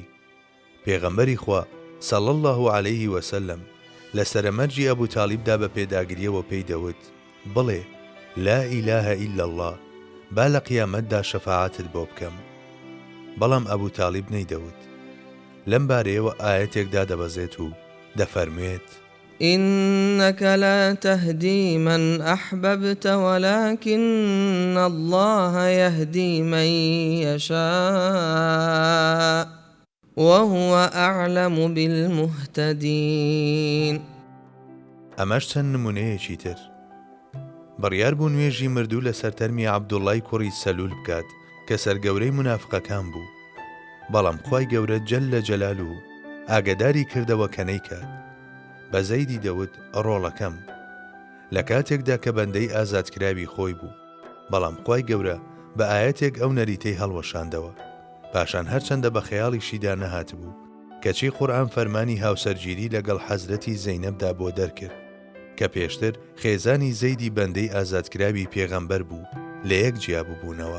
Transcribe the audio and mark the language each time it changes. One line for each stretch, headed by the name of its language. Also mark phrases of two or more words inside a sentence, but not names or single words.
Central Kurdish: پێغەمبەری خوا
Arabic: صلی الله علیه وسلم
Central Kurdish: لە سەرمەرجی ئەبوو تالیبدا بە پێداگریەوە پێی دەوت بڵێ
Arabic: لا ئیلاهە ئیلا الله،
Central Kurdish: با لە قیامەتدا شەفاعەتت بۆ بکەم. بەڵام ئەبوو تالیب نەیدەوت. لەم بارەیەوە ئاەتێکدا دەبەزێت و دەفەرموێت
Arabic: إنك لا تهدي من أحببت ولكن الله يهدي من يشاء وهو أعلم بالمهتدين.
Central Kurdish: ئەمەش چەند نمونەیەکی تر. بڕیار بوو نوێژی مردوو لە سەرتەرمی عەبدوڵڵای کوڕی سەلول بکات کە سەرگەورەی منافقەکان بوو، بەڵام خوای گەورە
Arabic: جەللە جەلالوهو
Central Kurdish: ئاگاداری کردەوە کە نەیکات. بە زەیدی دەوت ڕۆڵەکەم لە کاتێکدا کە بەندەی ئازادکراوی خۆی بوو، بەڵام خوای گەورە بە ئاەتێک ئەو نەریتەی هەڵوەشاندەوە، پاشان هەرچەندە بە خەیاڵیشیدا نەهات بوو کەچی قورئان فەرمانی هاوسەرگیری لەگەڵ حەزرەتی زەینەبدا بۆ دەرکرد کە پێشتر خێزانی زەیدی بەندەی ئازادکراوی پێغەمبەر بوو لە یەک جیا بووبوونەوە.